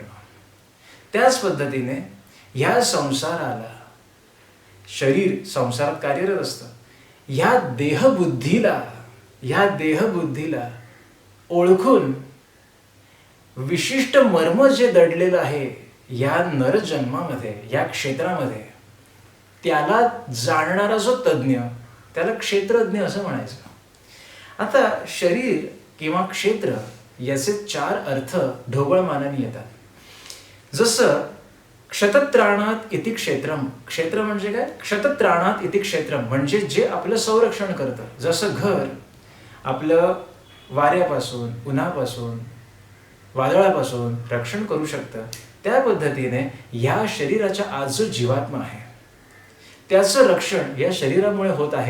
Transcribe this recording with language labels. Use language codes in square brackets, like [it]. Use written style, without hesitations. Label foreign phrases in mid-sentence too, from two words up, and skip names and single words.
[mr] त्याच पद्धतीने ह्या संसाराला, शरीर संसारात कार्यरत असतं, ह्या देहबुद्धीला ओळखून विशिष्ट मर्म जे दडलेलं आहे या नरजन्मामध्ये, या क्षेत्रामध्ये, त्याला जाणणारा जो तज्ज्ञ त्याला क्षेत्रज्ञ असं म्हणायचं. आता शरीर किंवा क्षेत्र याचे 4 अर्थ ढोबळमानाने येतात. [sa] जसं क्षतत्राणात इति क्षेत्रम, [mr] क्षेत्र म्हणजे काय? [sa] क्षतत्राणात इति क्षेत्रम [mr] म्हणजे जे आपलं संरक्षण करतं. जसं घर आपलं वाऱ्यापासून, उन्हापासून, वादळापासून रक्षण करू शकतं, त्या पद्धतीने या शरीराच्या आज जो जीवात्मा आहे त्याचं रक्षण या शरीरामुळे होत आहे.